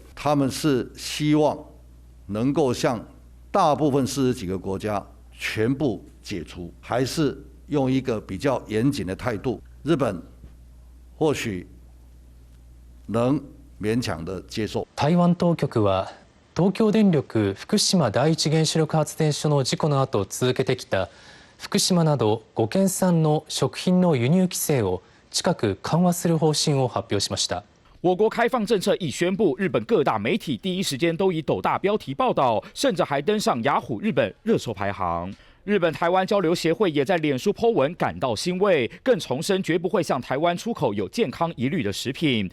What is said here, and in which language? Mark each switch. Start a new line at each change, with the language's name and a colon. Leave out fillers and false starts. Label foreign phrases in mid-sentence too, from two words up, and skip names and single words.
Chinese: 他们是希望能够向大部分40几个国家全部解除，还是用一个比较严谨的态度，日本或许能勉强的接受。
Japanese: 台湾当局は東京電力福島第一原子力発電所の事故の後続けてきた福島など5県産の食品の輸入規制を近く緩和する方針を発表しました。
Chinese: 我国开放政策一宣布，日本各大媒体第一时间都以斗大标题报道，甚至还登上雅虎日本热搜排行。日本台湾交流协会也在脸书 po 文感到欣慰，更重申绝不会向台湾出口有健康疑虑的食品。